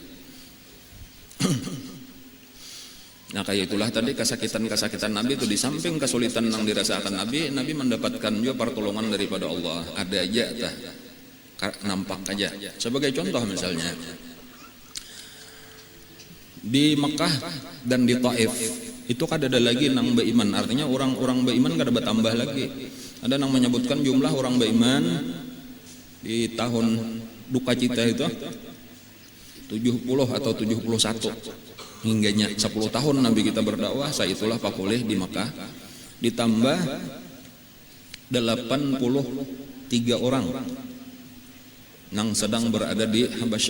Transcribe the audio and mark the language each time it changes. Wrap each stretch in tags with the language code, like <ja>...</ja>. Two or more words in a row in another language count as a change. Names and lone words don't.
<id>Nah kayak itulah tadi kesakitan Nabi itu, di samping kesulitan yang dirasakan Nabi mendapatkan juga pertolongan daripada Allah.</id> <bjn>Ada aja nampak aja. Sebagai contoh misalnya di Mekah dan di Taif itu kada ada lagi nang beiman. Artinya orang beiman kada bertambah lagi. Ada nang menyebutkan jumlah orang beiman di tahun duka cita itu 70 atau 71.</bjn> <id>Hingganya 10 tahun Nabi kita berdakwah,</id> <bjn>saitulah pakulih</bjn> <id>di Makkah, ditambah 83 orang yang sedang berada di Habasyah.</id>